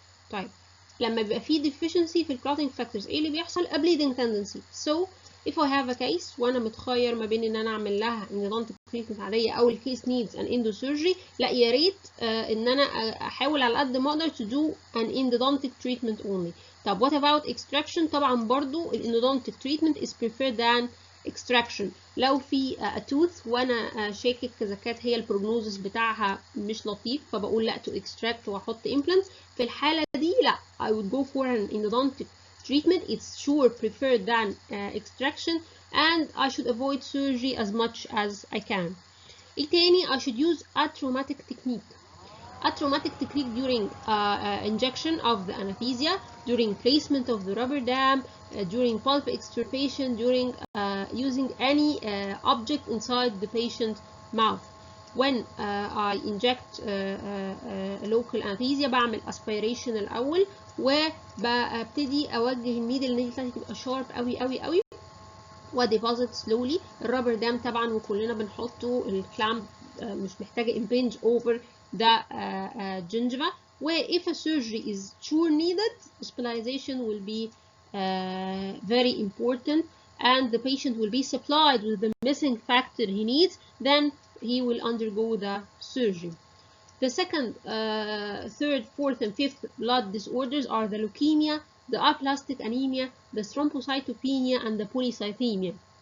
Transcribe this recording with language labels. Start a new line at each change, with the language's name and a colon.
Arabic: طيب لما بيبقى فيه deficiency في clotting factors ايه اللي بيحصل؟
English: a bleeding tendency. So if I have a case
Arabic: وانا متخير ما بين ان انا اعمل لها endodontic treatment عاديه او الكيس
English: needs an endosurgery،
Arabic: لا يا ريت ان انا احاول على قد ما اقدر
English: to do an endodontic treatment only. طب what about extraction؟
Arabic: طبعا برضو
English: endodontic treatment is preferred than extraction.
Arabic: لو في tooth وانا شاكك اذا كانت هي البروجنوزس بتاعها مش لطيف، فبقول لا
English: to extract
Arabic: واحط implants. في الحاله دي لا
English: I would go for an endodontic treatment. It's sure preferred than extraction, and I should avoid surgery as much as I can.
Arabic: ايه تاني؟
English: I should use a traumatic technique. A traumatic technique during injection of the anesthesia, during placement of the rubber dam, during pulp extirpation, during using any object inside the patient's mouth. When I inject local anesthesia
Arabic: بعمل aspiration الأول، وببتدي أوجه الميدل ان هي تبقى sharp قوي قوي قوي، وديبوزيت سلولي. الرابر دام طبعا وكلنا بنحطه، الكلام مش محتاجه impinge over the gingiva.
English: و if a surgery is sure needed, hospitalization will be very important, and the patient will be supplied with the missing factor he needs, then he will undergo the surgery. The second, third, fourth, and fifth blood disorders are the leukemia, the aplastic anemia, the thrombocytopenia, and the polycythemia.